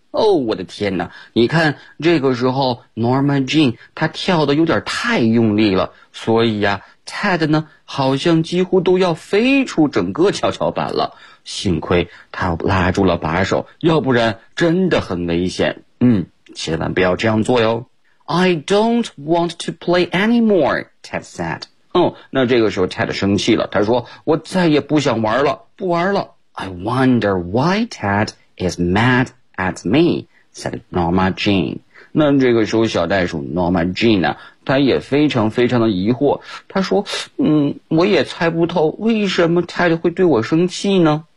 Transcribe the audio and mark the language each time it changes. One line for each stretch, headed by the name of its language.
Chinese: 哦，我的天哪，你看这个时候 Norma Jean 他跳得有点太用力了，所以啊Ted 呢好像几乎都要飞出整个跷跷板了，幸亏他拉住了把手，要不然真的很危险。千万不要这样做哟。
English: I don't want to play anymore, Ted said.
Chinese: 那这个时候 Ted 生气了，他说我再也不想玩了，不玩了。
English: I wonder why Ted is mad at me, said Norma Jean.
Chinese: 那这个时候小袋鼠 Norma Jean 呢，他也非常非常的疑惑，他说我也猜不透为什么 Ted 会对我生气呢。